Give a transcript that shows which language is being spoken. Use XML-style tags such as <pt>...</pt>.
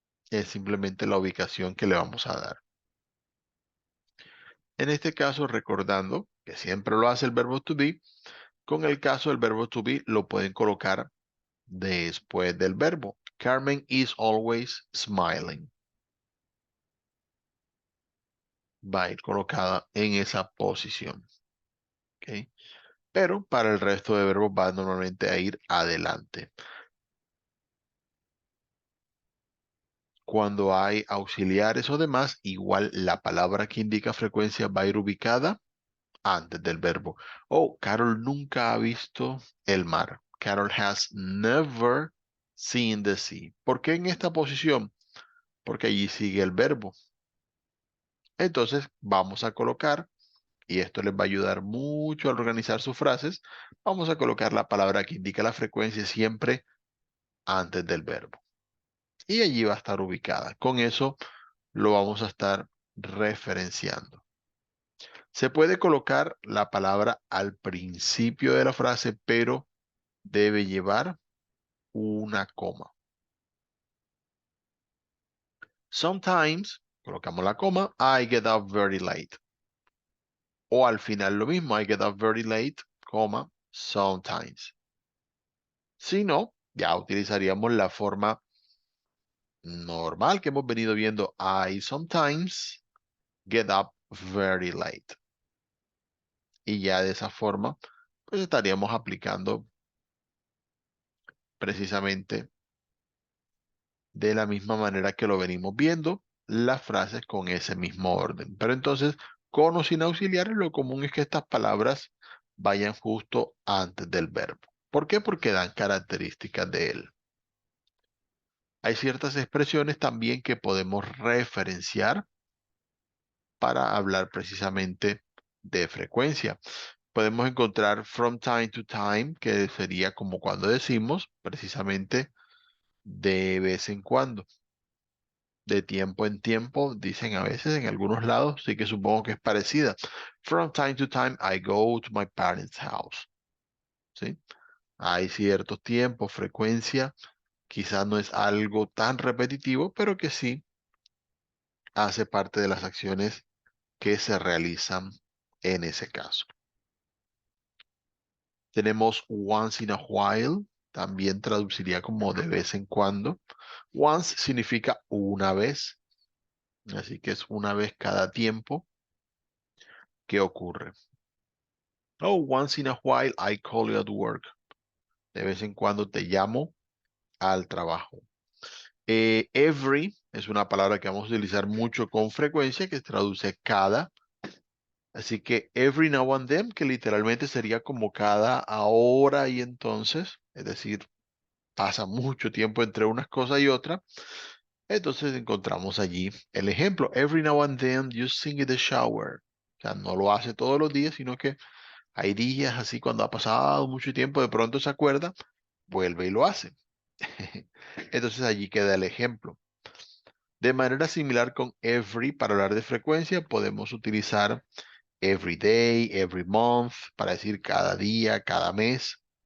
<es>Es simplemente la ubicación que le vamos a dar. En este caso, recordando que siempre lo hace el verbo to be, con el caso del verbo to be lo pueden colocar después del verbo.</es> <en>Carmen is always smiling.</en> <es>Va a ir colocada en esa posición. ¿Ok? pero para el resto de verbos va normalmente a ir adelante. Cuando hay auxiliares o demás, igual la palabra que indica frecuencia va a ir ubicada antes del verbo. Oh, Carol nunca ha visto el mar.</es> <en>Carol has never seen the sea.</en> <es>¿Por qué en esta posición? Porque allí sigue el verbo. Entonces vamos a colocar, y esto les va a ayudar mucho a organizar sus frases, vamos a colocar la palabra que indica la frecuencia siempre antes del verbo. Y allí va a estar ubicada. Con eso lo vamos a estar referenciando. Se puede colocar la palabra al principio de la frase, pero debe llevar una coma.</es> <en>Sometimes,</en> <es>colocamos la coma,</es> <en>I get up very late.</en> <es>O al final lo mismo,</es> <en>I get up very late,</en> <es>coma,</es> <en>sometimes.</en> <es>Si no, ya utilizaríamos la forma normal que hemos venido viendo.</es> <en>I sometimes get up very late.</en> <es>Y ya de esa forma, pues estaríamos aplicando precisamente de la misma manera que lo venimos viendo, las frases con ese mismo orden. Pero entonces, con o sin auxiliares, lo común es que estas palabras vayan justo antes del verbo. ¿Por qué? Porque dan características de él. Hay ciertas expresiones también que podemos referenciar para hablar precisamente de frecuencia. Podemos encontrar</es> <en>from time to time,</en> <es>que sería como cuando decimos precisamente de vez en cuando. De tiempo en tiempo, dicen a veces en algunos lados, sí que supongo que es parecida.</es> <en>From time to time, I go to my parents' house.</en> <es>¿Sí? Hay ciertos tiempos, frecuencia, quizás no es algo tan repetitivo, pero que sí hace parte de las acciones que se realizan en ese caso. Tenemos</es> <en>once in a while,</en> <es>también traduciría como de vez en cuando. Once significa una vez, así que es una vez cada tiempo que ocurre.</es> <en>Oh, once in a while I call you at work.</en> <es>De vez en cuando te llamo al trabajo. Every es una palabra que vamos a utilizar mucho con frecuencia, que traduce cada. Así que</es> <en>every now and then,</en> <es>que literalmente sería como cada ahora y entonces, es decir, pasa mucho tiempo entre unas cosas y otras. Entonces encontramos allí el ejemplo.</es> <en>Every now and then you sing in the shower.</en> <es>O sea, no lo hace todos los días, sino que hay días así cuando ha pasado mucho tiempo, de pronto se acuerda, vuelve y lo hace. Entonces allí queda el ejemplo. De manera similar con every, para hablar de frecuencia, podemos utilizar</es> <en>every day, every month,</en> <es>para decir cada día, cada mes.</es>